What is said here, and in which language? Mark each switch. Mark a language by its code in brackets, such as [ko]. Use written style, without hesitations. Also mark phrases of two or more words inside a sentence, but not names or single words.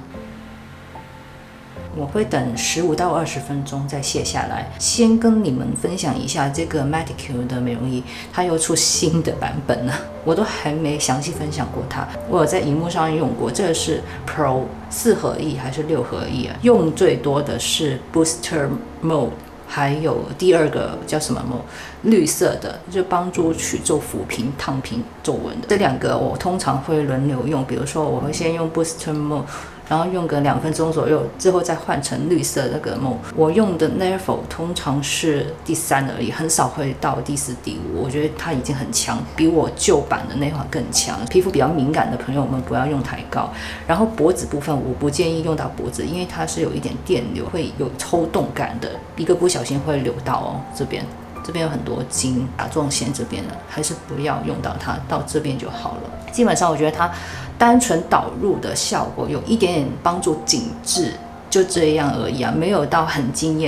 [zh] 我會等15到20分鐘再卸下來。先跟你們分享一下這個 Medicure 的美容儀，它又出新的版本了，我都還沒詳細分享過它。我有在熒幕上用過，這個是 Pro 4合一還是6合一啊？用最多的是 [en] Booster Mode， [zh] 還有第二個叫什麼 Mode， 綠色的，就幫助去做撫平、燙平皺紋的。這兩個我通常會輪流用，比如說我會先用 [en] Booster Mode， [zh] 然後用個2分鐘左右，之後再換成綠色那個 mode。我用的 Never 通常是第3而已，很少會到第4、第5。我覺得它已經很強，比我舊版的那款更強。皮膚比較敏感的朋友們不要用太高。然後脖子部分我不建議用到脖子，因為它是有一點電流，會有抽動感的，一個不小心會流到哦這邊。這邊有很多筋甲狀腺這邊的，還是不要用到它，到這邊就好了。基本上我覺得它單純導入的效果有一點點幫助緊緻，就這樣而已啊，沒有到很驚豔。